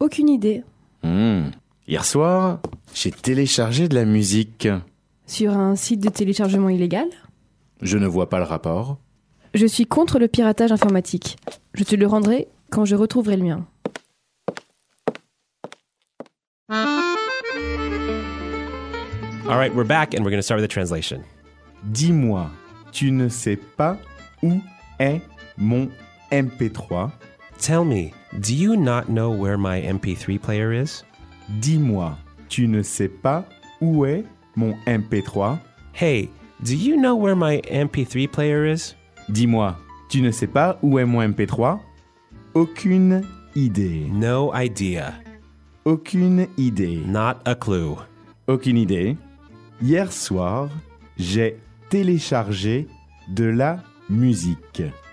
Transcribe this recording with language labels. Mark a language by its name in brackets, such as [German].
[French] Aucune idée. Hier soir, j'ai téléchargé de la musique. Sur un site de téléchargement illégal ? Je ne vois pas le rapport. Je suis contre le piratage informatique. Je te le rendrai quand je retrouverai le mien. [English] All right, we're back and we're going to start with the translation. [French] Dis-moi, tu ne sais pas où est mon MP3 ? [English] Tell me, do you not know where my MP3 player is ? [French] Dis-moi, tu ne sais pas où est mon MP3. [English] Hey, do you know where my MP3 player is? [French] Dis-moi, tu ne sais pas où est mon MP3? Aucune idée. [English] No idea. [French] Aucune idée. [English] Not a clue. [French] Aucune idée. Hier soir, j'ai téléchargé de la musique.